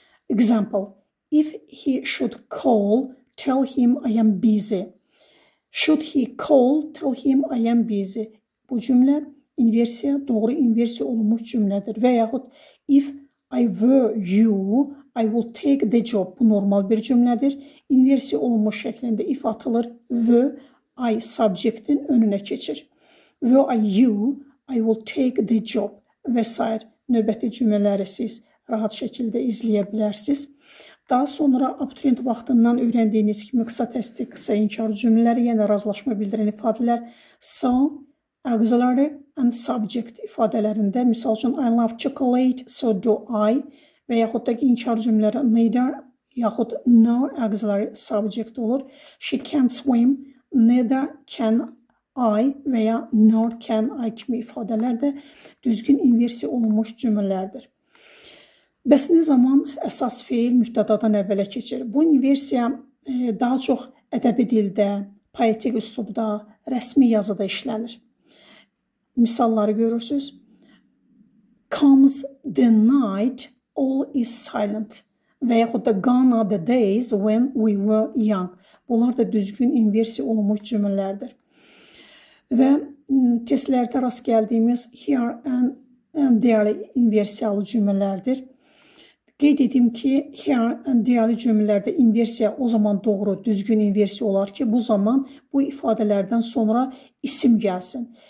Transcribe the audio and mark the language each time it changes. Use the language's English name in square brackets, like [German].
[English] Example, if he should call, tell him I am busy. Should he call, tell him I am busy. [Azerbaijani] Bu cümlə inversiya, doğru inversiya olunmuş cümlədir. Və yaxud [English] if I were you, I will take the job. [Azerbaijani] Bu normal bir cümlədir. İnversiya olunmuş şəklində if atılır. [English] Were I [Azerbaijani] subjectin önünə keçir. [English] Were I you, I will take the job və s. [Azerbaijani] Növbəti cümlələri siz rahat şəkildə izləyə bilərsiniz. Daha sonra abituriyent vaxtından öyrəndiyiniz kimi qısa təsdiq, qısa inkar cümlələri, yəni razılaşma bildirən ifadələr [English] so, auxiliary and subject [Azerbaijani] ifadələrində, misal üçün [English] I love chocolate, so do I [Azerbaijani] və yaxud da ki, inkar cümlələri neither yaxud [English] no auxiliary subject [Azerbaijani] olur. [English] She can't swim, neither can I [Azerbaijani] və ya [English] nor can I [Azerbaijani] kimi ifadələr də düzgün inversiya olunmuş cümlələrdir. Bəs nə zaman əsas feil mübtədadan əvvələ keçir? Bu inversiya daha çox ədəbi dildə, poetik üslubda, rəsmi yazıda işlənir. Misalları görürsünüz. [English] Comes the night, all is silent. [Azerbaijani] Və yaxud da [English] gone are the days when we were young. [Azerbaijani] Bunlar da düzgün inversiya olunmuş cümlələrdir. Və testlərdə rast gəldiyimiz [English] here and there [Azerbaijani] inversiyalı cümlələrdir. Qeyd edim ki, [English] here and there [Azerbaijani] cümlələrdə inversiya o zaman doğru, düzgün inversiya olar ki, bu zaman bu ifadələrdən sonra isim gəlsin.